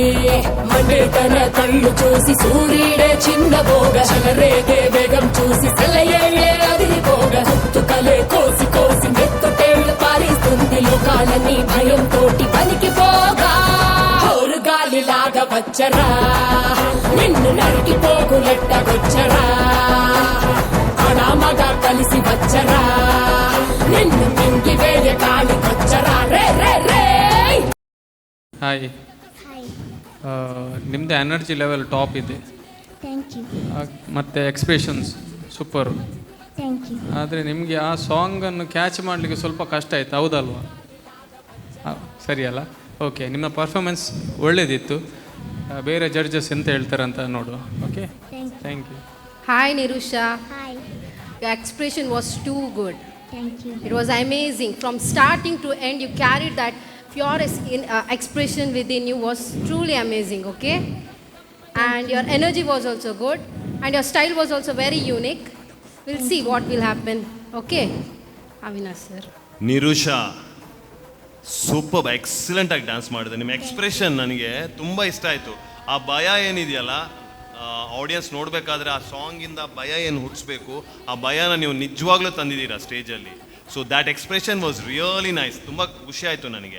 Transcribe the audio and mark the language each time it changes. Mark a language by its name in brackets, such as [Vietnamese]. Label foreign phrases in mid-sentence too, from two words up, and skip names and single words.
[Telugu] మండే తన కళ్ళు చూసి సూర్యుడే చిన్నబోగ, చలరేగే వేగం చూసి సెలయేళ్లే అదిరిపోగా, గుర్తుకలే కోసి కోసి మెత్తుటేళ్లు పారిస్తుంది, లోకాలన్నీ భయంతోటి పలికిపోగా, హోరు గాలిలాగా వచ్చరా, నిన్ను నరికి పోగులెట్టగొచ్చరా, ఆడామగా కలిసి వచ్చరా, నిన్ను మింగి వేయ కాలికొచ్చరా. రే రే రే [Kannada] ಹಾಯ್, ನಿಮ್ಮದು [English] energy level top [Kannada] ಇದೆ. [English] thank you. [Kannada] ಮತ್ತು [English] expressions super. thank you. [Kannada] ಆದರೆ ನಿಮಗೆ ಆ ಸಾಂಗನ್ನು ಕ್ಯಾಚ್ ಮಾಡಲಿಕ್ಕೆ ಸ್ವಲ್ಪ ಕಷ್ಟ ಆಯಿತು, ಹೌದಲ್ವಾ? ಸರಿಯಲ್ಲ? ಓಕೆ, ನಿಮ್ಮ ಪರ್ಫಾರ್ಮೆನ್ಸ್ ಒಳ್ಳೆಯದಿತ್ತು. ಬೇರೆ ಜಡ್ಜಸ್ ಎಂತ ಹೇಳ್ತಾರೆ ಅಂತ ನೋಡುವ. ಓಕೆ, [English] thank you. Hi Nirusha. Hi. Your expression was too good. Thank you. It was amazing. From starting to end, you carried that pure expression within you was truly amazing, okay? And your energy was also good. And your style was also very unique. We'll see what will happen, okay? Avinash sir. [Kannada] ನಿರುಷಾ ಸೂಪರ್, ಎಕ್ಸಲೆಂಟಾಗಿ ಡ್ಯಾನ್ಸ್ ಮಾಡಿದೆ. ನಿಮ್ಮ ಎಕ್ಸ್ಪ್ರೆಷನ್ ನನಗೆ ತುಂಬ ಇಷ್ಟ ಆಯಿತು. ಆ ಭಯ ಏನಿದೆಯಲ್ಲ, ಆಡಿಯನ್ಸ್ ನೋಡಬೇಕಾದ್ರೆ ಆ ಸಾಂಗಿಂದ ಭಯ ಏನು ಹುಟ್ಟಿಸ್ಬೇಕು, ಆ ಭಯನ ನೀವು ನಿಜವಾಗ್ಲೂ ತಂದಿದ್ದೀರಾ ಸ್ಟೇಜಲ್ಲಿ. [English] So that expression was really nice. [Kannada] ತುಂಬ ಖುಷಿ ಆಯಿತು ನನಗೆ.